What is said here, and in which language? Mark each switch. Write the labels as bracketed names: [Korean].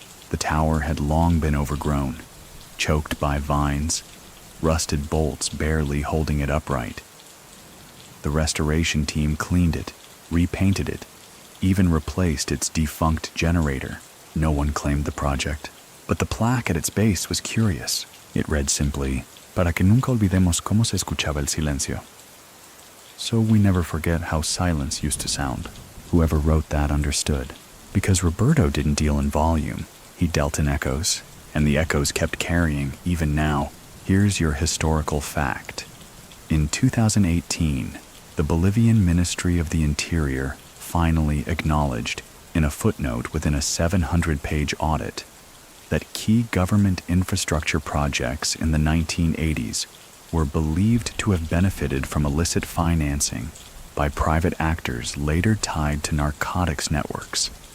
[English] The tower had long been overgrown, choked by vines, rusted bolts barely holding it upright. The restoration team cleaned it, repainted it, even replaced its defunct generator. No one claimed the project, but the plaque at its base was curious. It read simply, [Spanish] "Para que nunca olvidemos cómo se escuchaba el silencio." [English] So we never forget how silence used to sound. Whoever wrote that understood, because Roberto didn't deal in volume. He dealt in echoes, and the echoes kept carrying, even now. Here's your historical fact. In 2018, the Bolivian Ministry of the Interior finally acknowledged, in a footnote within a 700-page audit, that key government infrastructure projects in the 1980s were believed to have benefited from illicit financing by private actors later tied to narcotics networks.